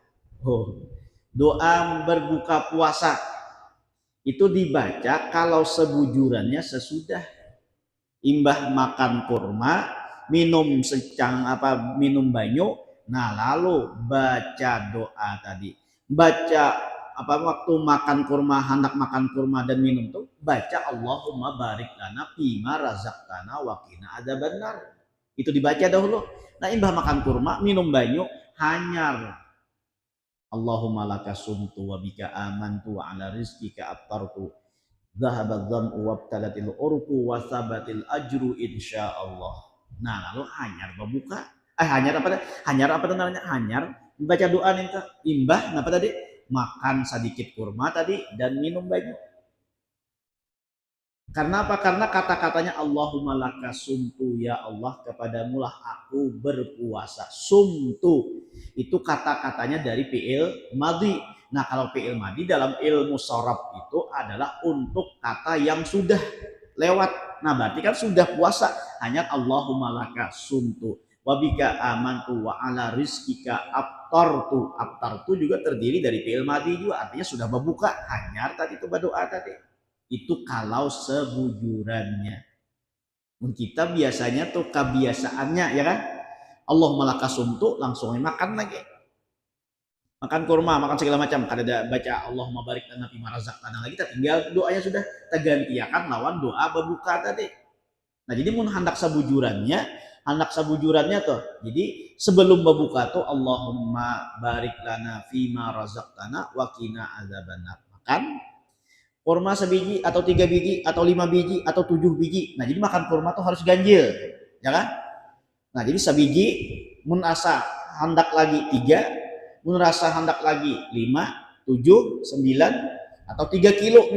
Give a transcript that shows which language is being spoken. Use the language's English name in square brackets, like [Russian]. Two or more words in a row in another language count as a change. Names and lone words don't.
[Banjar] Doa berbuka puasa itu dibaca kalau sebujurannya sesudah imbah makan kurma, minum minum banyu, nah lalu baca doa tadi. Baca waktu makan kurma, hendak makan kurma dan minum tuh baca [Arabic] اللهم بارك لنا فيما رزقتنا وقنا عذاب النار. [Banjar] Itu dibaca dahulu. Nah imbah makan kurma, minum banyu, hanyar [Arabic] اللهم لك صمت وبك آمنت وعلى رزقك أفطرت ذهب الظمأ وابتلت العروق وثبت الأجر إن شاء الله. [Banjar] Nah lalu hanyar berbuka. Hanyar apa namanya? Hanyar membaca doa nih imbah apa tadi? Makan sedikit kurma tadi dan minum banyu. Karena apa? Karena kata-katanya [Arabic] اللهم لك صمت, [Banjar] ya Allah kepadamu lah aku berpuasa. Sumtu itu kata-katanya dari [Arabic] فعل ماضي. [Banjar] Nah kalau [Arabic] فعل ماضي [Banjar] dalam ilmu sharaf itu adalah untuk kata yang sudah lewat. Nah berarti kan sudah puasa. Hanya [Arabic] اللهم لك صمت وبك آمنت وعلى رزقك أفطرت. [Banjar] Aftartu juga terdiri dari [Arabic] فعل ماضي [Banjar] juga, artinya sudah berbuka. Hanyar tadi itu berdoa tadi. Itu kalau sebujurannya. Kita biasanya tuh kebiasaannya ya kan, [Arabic] اللهم لك صمت [Banjar] langsung makan lagi, makan kurma, makan segala macam, kada ada baca [Arabic] اللهم بارك لنا فيما رزقتنا [Banjar] lagi, tinggal doanya sudah tergantikan lawan doa berbuka tadi. Nah jadi mun hendak sabujurannya tuh, jadi sebelum berbuka tuh [Arabic] اللهم بارك لنا فيما رزقتنا وقنا عذاب النار, [Banjar] makan kurma sebiji atau 3 biji atau 5 biji atau 7 biji. Nah jadi makan kurma tuh harus ganjil ya kan. Nah jadi sebiji mun asa hendak lagi 3, mun rasa hendak lagi 5, 7, 9 atau 3 kilo misalnya.